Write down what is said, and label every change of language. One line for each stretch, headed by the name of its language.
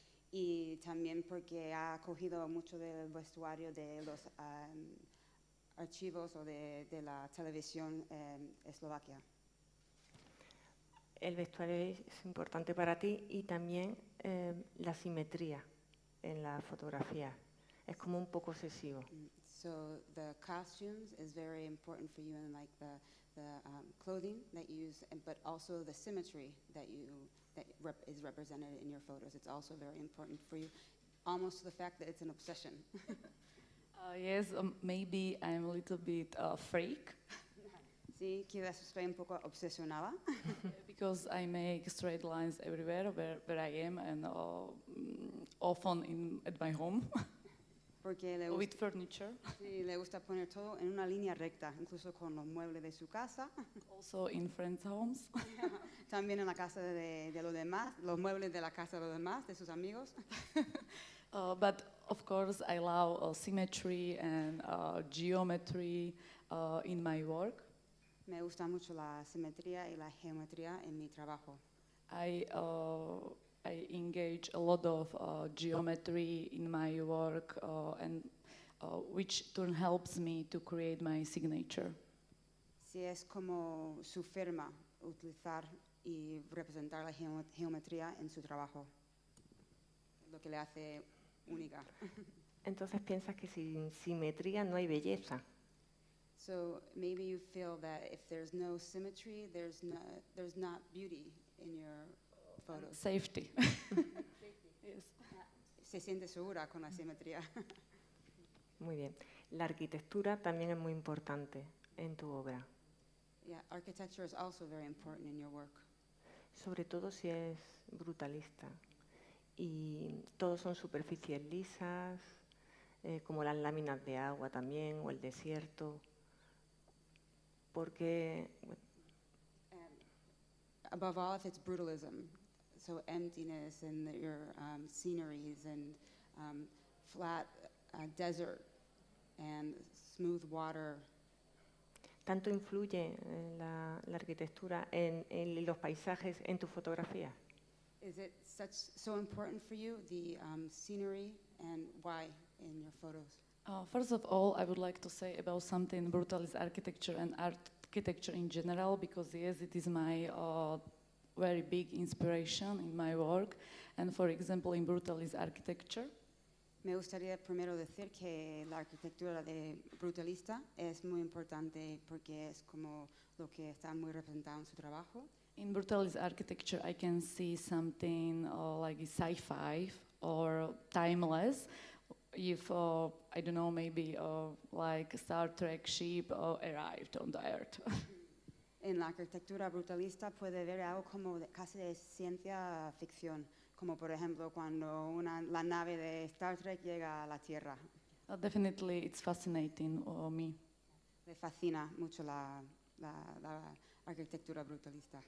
Spanish: Y también porque ha cogido mucho del vestuario de los archivos o de la televisión eslovaquia. El vestuario es importante para ti, y también la simetría en la fotografía. Es como un poco obsesivo.
English: So the costumes is very important for you, and like the clothing that you use, but also the symmetry that is represented in your photos. It's also very important for you, almost to the fact that it's an obsession. Yes, maybe I'm a little bit freak.
Spanish: Sí, quizás estoy un poco obsesionada.
English: Because I make straight lines everywhere where I am, and often at my home.
Spanish: Porque le
English: with furniture.
Spanish: Sí, le gusta poner todo en una línea recta, incluso con los muebles de su casa.
English: Also in friends' homes.
Spanish: También en la casa de los demás, los muebles de la casa de los demás, de sus amigos.
English: But of course, I love symmetry and geometry in my work.
Spanish: Me gusta mucho la simetría y la geometría en mi trabajo.
English: I engage a lot of geometry in my work, and which turn helps me to create my signature.
Spanish: Si es como su firma, utilizar y representar la geometría en su trabajo, lo que le hace única. Entonces piensas que sin simetría no hay belleza.
English: So maybe you feel that if there's no symmetry, there's not beauty in your photos. Safety. Yes.
Spanish: Se siente segura con la simetría. Muy bien. La arquitectura también es muy importante en tu obra,
English: Yeah, architecture is also very important in your work.
Spanish: sobre todo si es brutalista. Y todos son superficies lisas, como las láminas de agua también, o el desierto. Porque, bueno,
English: Above all, if it's brutalism, so emptiness and your sceneries and flat desert and smooth water.
Spanish: ¿tanto influye la arquitectura en los paisajes en tu fotografía?
English: Is it so important for you, the scenery, and why in your photos? First of all, I would like to say about something brutalist architecture and architecture in general, because yes, it is my very big inspiration in my work. And for example, in brutalist architecture,
Spanish: Me gustaría primero decir que la arquitectura de brutalista es muy importante porque es como lo que está muy representado en su trabajo.
English: in brutalist architecture, I can see something like sci-fi or timeless. If I don't know, maybe like Star Trek ship arrived on the Earth.
Spanish: En la arquitectura brutalista puede ver algo como casi de ciencia ficción, como por ejemplo cuando la nave de Star Trek llega a la Tierra.
English: Definitely, it's fascinating me.
Spanish: Me fascina mucho la arquitectura brutalista.